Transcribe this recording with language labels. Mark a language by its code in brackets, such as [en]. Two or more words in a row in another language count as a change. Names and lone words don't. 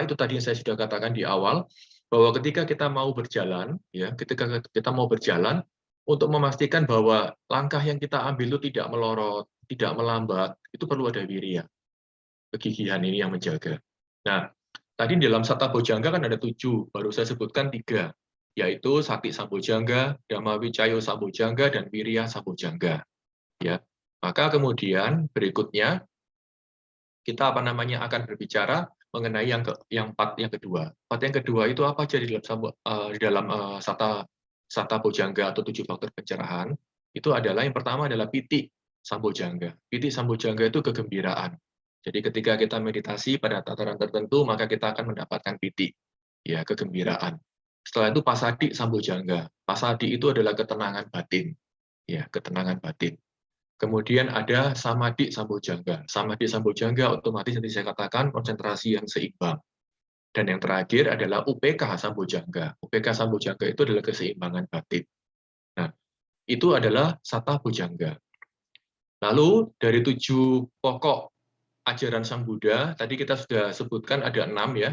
[id] Itu tadi yang saya sudah katakan di awal, bahwa ketika kita mau berjalan, ya, ketika kita mau berjalan, untuk memastikan bahwa langkah yang kita ambil itu tidak melorot, tidak melambat, itu perlu ada wirya. Kegigihan ini yang menjaga. Nah, tadi di dalam [pi] sata bojangga [id] kan ada 7, baru saya sebutkan 3. [pi] Yaitu sati sambojangga, dhamma wicayo sambojangga, [id] dan [pi] wirya sambojangga. [id] Ya, maka kemudian berikutnya kita akan berbicara mengenai yang 4 yang kedua. 4 yang kedua itu apa aja di dalam [pi] sata bojangga [id] atau 7 faktor pencerahan? Itu adalah yang pertama adalah [pi] piti sambojangga. Piti sambojangga [id] itu kegembiraan. Jadi ketika kita meditasi pada tataran tertentu, maka kita akan mendapatkan piti, ya, kegembiraan. Setelah itu [pi] pasadi sambojangga. [id] Pasadi itu adalah ketenangan batin, ya, ketenangan batin. Kemudian ada [pi] samadhi sambojangga. Samadhi sambojangga [id] otomatis nanti saya katakan konsentrasi yang seimbang. Dan yang terakhir adalah [pi] UPK sambojangga. UPK sambojangga [id] itu adalah keseimbangan batin. Nah, itu adalah [pi] sata bojangga. [id] Lalu dari 7 pokok ajaran Sang Buddha, tadi kita sudah sebutkan ada 6 ya.